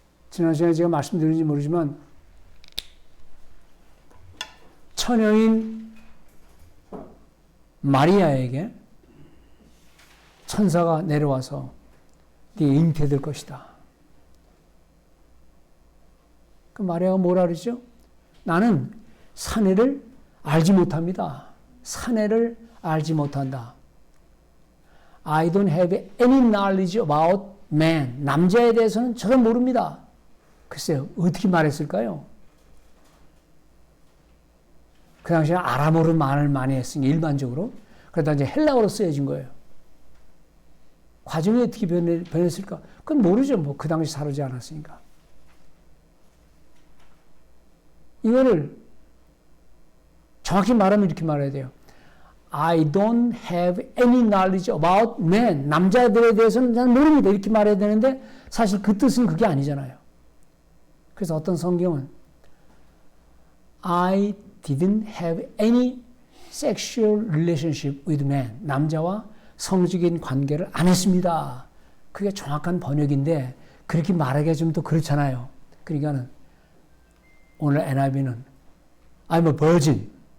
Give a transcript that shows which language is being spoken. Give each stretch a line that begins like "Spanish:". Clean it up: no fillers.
Korean: 지난 시간에 제가 말씀드렸는지 모르지만 처녀인 마리아에게 천사가 내려와서 네 잉태될 것이다. 그 마리아가 뭐라 그러죠? 나는 사내를 알지 못합니다. 사내를 알지 못한다.
English: I don't have any knowledge about man.
Korean: 남자에 대해서는 전혀 모릅니다. 글쎄요, 어떻게 말했을까요? 그 당시에 아람어로 말을 많이 했으니 일반적으로. 그러다 이제 헬라어로 쓰여진 거예요. 과정이 어떻게 변했을까? 그건 모르죠. 뭐 그 당시 사르지 않았으니까. 이거를 정확히 말하면 이렇게 말해야 돼요.
English: I don't have any knowledge about men.
Korean: 남자들에 대해서는 잘 모릅니다. 이렇게 말해야 되는데 사실 그 뜻은 그게 아니잖아요. 그래서 어떤 성경은
English: I didn't have any sexual relationship with men.
Korean: 남자와 성적인 관계를 안 했습니다. 그게 정확한 번역인데 그렇게 말하기가 좀 더 그렇잖아요. 그러니까는 오늘 NIV는
English: I'm a virgin.